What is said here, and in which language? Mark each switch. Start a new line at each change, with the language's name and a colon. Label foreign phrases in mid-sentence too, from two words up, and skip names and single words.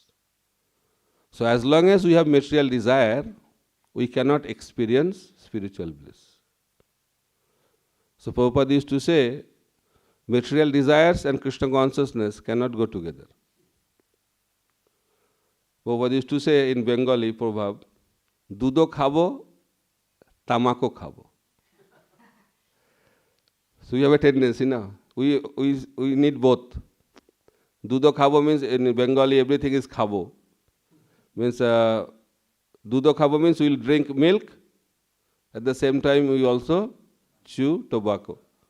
English: So as long as we have material desire, we cannot experience spiritual bliss. So Prabhupada used to say, material desires and Krishna consciousness cannot go together. Prabhupada used to say in Bengali proverb,
Bangla: দুধও খাবো, তামাকও খাবো.
English: So we have a tendency now. We need both.
Bangla: দুধও খাবো
English: means in Bengali everything is khabo. Means
Bangla: দুধও খাবো
English: means we will drink milk. At the same time we also chew tobacco.